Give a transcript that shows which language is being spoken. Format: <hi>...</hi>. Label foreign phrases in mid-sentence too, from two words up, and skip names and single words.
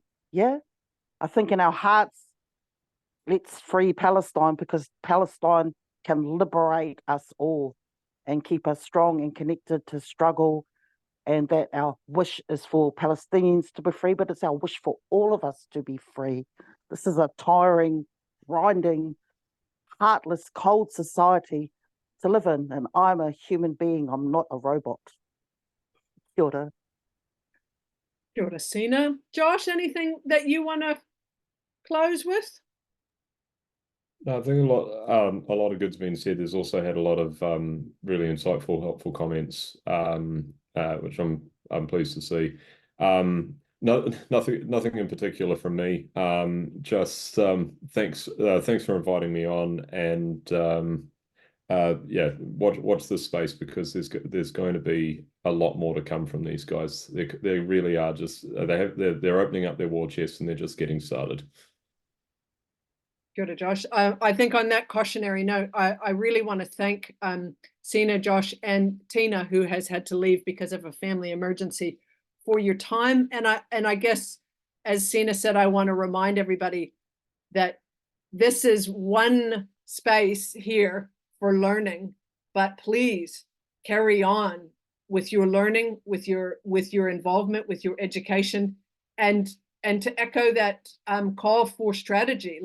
<en>Yeah, I think in our hearts, let's free Palestine, because Palestine can liberate us all and keep us strong and connected to struggle, and that our wish is for Palestinians to be free, but it's our wish for all of us to be free. This is a tiring, grinding, heartless, cold society to live in, and I'm a human being, I'm not a robot.</en> <mi>Kia ora. Kia ora, Sina.</mi> <en>Josh, anything that you want to close with? No, I think a lot of good's been said. There's also had a lot of really insightful, helpful comments, which I'm pleased to see. Nothing in particular from me. Just thanks for inviting me on, and yeah, watch this space, because there's going to be a lot more to come from these guys. They really are just they're opening up their war chests, and they're just getting started.</en> <mi>Kia ora, Josh.</mi> <en>I think on that cautionary note, I really want to thank Sina, Josh, and Tina, who has had to leave because of a family emergency, for your time. And I guess, as Sina said, I want to remind everybody that this is one space here for learning, but please carry on with your learning, with your involvement, with your education, and to echo that call for strategy.</en>